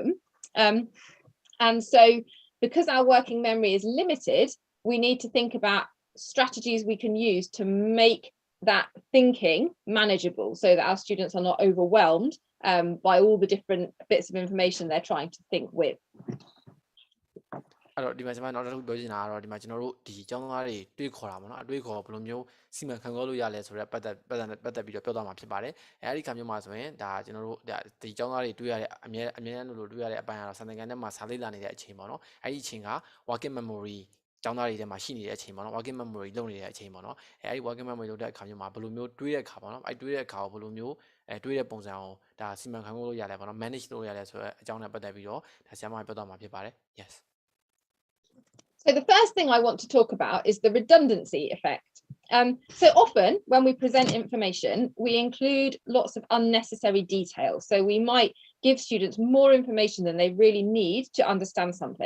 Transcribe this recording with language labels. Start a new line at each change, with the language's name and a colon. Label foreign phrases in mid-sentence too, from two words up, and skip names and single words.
English: And so because our working memory is limited, we need to think about strategies we can use to make that thinking manageable so that our students are not overwhelmed by all the different bits of information they're trying to think with.
Burmese: အဲ့တော့ဒီမှာကျွန်မနောက်တစ်ခုပြောချင်တာကတော့ဒီမှာကျွန်တော်တို့ဒီကျောင်းသားတွေတွေးခေါ်တာပေါ့နော်အတွေးခေါ်ဘယ်လိုမျိုးစီမံခန့်ခွဲလို့ရလဲဆိုတော့ပတ်သက်ပြီးတော့ပြောသွား မှာဖြစ်ပါတယ်အဲ့ဒီခါမျိုးမှာဆိုရင်ဒါကျွန်တော်တို့ဒီကျောင်းသားတွေတွေးရတဲ့အမြဲလို့တွေးရတဲ့အပိုင်းကတော့စာသင်ခန်းထဲမှာစာလေ့လာနေတဲ့အချိန်ပေါ့နော်အဲ့ဒီအချိန်က
English: working memory
Burmese: ကျောင်းသားတွေထဲမှာရှိနေတဲ့အချိန်ပေါ့နော်
English: working memory
Burmese: လုပ်နေတဲ့အချိန်ပေါ့နော်အဲ့ဒီ
English: working memory
Burmese: လုပ်တဲ့အခါမျိုးမှာဘယ်လိုမျိုးတွေးတဲ့အခါပေါ့နော်အဲ့တွေးတဲ့အခါကိုဘယ်လိုမျိုးတွေးတဲ့ပုံစံကိုဒါစီမံခန့်ခွဲလို့ရလဲပေါ့နော် manage လုပ်ရလဲဆိုတဲ့အကြောင်းနဲ့ပတ်သက်ပြီးတော့ဒါဆရာမပြောသွားမှာဖြစ်ပါတယ် yes
English: So the first thing I want to talk about is the redundancy effect. So often when we present information, we include lots of unnecessary details. So we might give students more information than they really need to understand something.